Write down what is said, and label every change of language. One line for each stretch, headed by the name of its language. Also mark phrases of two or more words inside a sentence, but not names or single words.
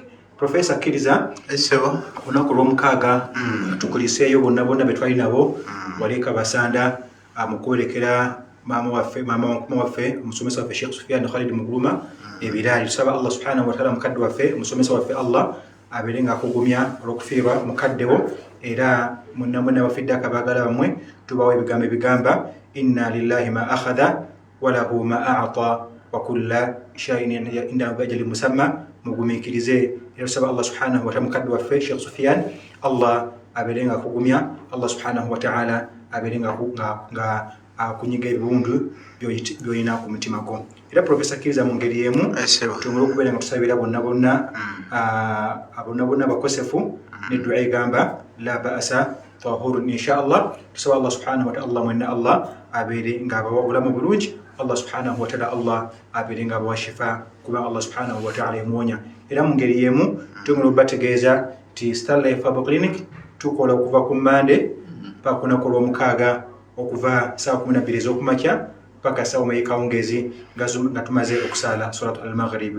Ganda: Professor akkiriza olunaku olw'omukaaga tukuliseeyo bonna bonna be twali nabo waleeka basanda mu kwolekera maama waffe omusomesa waffe Sheikh Sufyan Khalid Muguluma ebiraali. Tusaba Allah
Arabic: سبحانه وتعالى
Ganda: mukadde waffe omusomesa waffe Allah abeere ng'akugumya olw'okufiirwa mukaddewo era mwenna mwenna bafidde akabaagala bammwe tubawa ebigambo ebigamba
Arabic: إن لله ما أخذ وله ما أعطى وكل شيء عنده بأجل مسمى.
Ganda: Mugumiikirize era tusaba Allah
Arabic: سبحانه وتعالى
Ganda: mukadde waffe Sheikh Sufyan Allah abeere ng'akugumya, Allah
Arabic: سبحانه وتعالى
Ganda: abeere nga akunyiga ebiwundu by'olina ku mutima gwo. Era Professor akkiriza mu ngeri emu tumule okubeera nga tusabira bonna bonna abakosefu ne dua egamba
Arabic: لا بأس طهور إن شاء الله.
Ganda: Tusaba Allah
Arabic: سبحانه وتعالى
Ganda: mwenna Allah abeere ng'abawa obulamu bulungi, Allah
Arabic: سبحانه وتعالى
Ganda: Allah abeere ng'abawa shifa kuba Allah
Arabic: سبحانه وتعالى
Ganda: emuwonya. Era mu ngeri yemu tumule okubategeeza ti Starlife Herbal Clinic tukola okuva ku Monday paka ku lunaku olw'omukaaga okuva saa 12 ez'okumakya paka saa 1 kawungezi nga tumaze okusaala
Arabic: صلاة المغرب.